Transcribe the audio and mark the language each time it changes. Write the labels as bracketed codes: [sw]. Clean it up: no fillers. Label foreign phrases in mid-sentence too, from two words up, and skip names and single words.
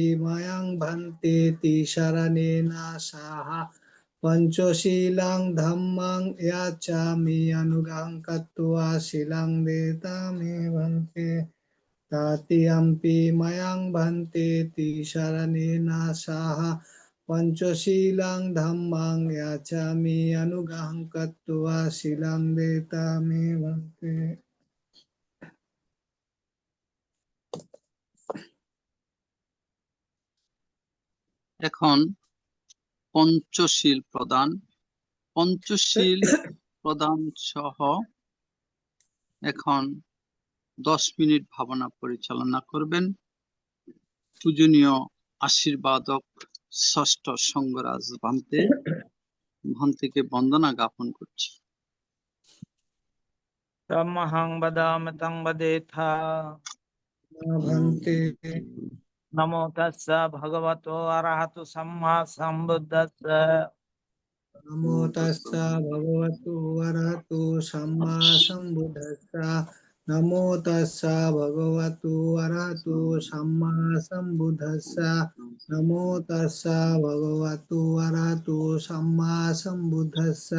[pi] mayang bhante tisaranena saha Panchosilang dhammang yachami anugang katva silang detami bhante Tatiyampi mayang bhante tisaranena saha Panchosilang dhammang yachami anugang katva silang detami bhante [bn] এখন পঞ্চশীল প্রদান সহ এখন 10 মিনিট ভাবনা পরিচালনা করবেন পূজনীয় আশীর্বাদক ষষ্ঠ সঙ্গরাজ ভান্তেকে বন্দনা জ্ঞাপন করছি। [pi] Tamahang badami tang badetha. bhante Namo tassa bhagavato arahato samma sambuddhassa. Namo tassa bhagavato arahato samma sambuddhassa Namo tassa bhagavato arahato samma sambuddhassa Namo tassa bhagavato arahato samma sambuddhassa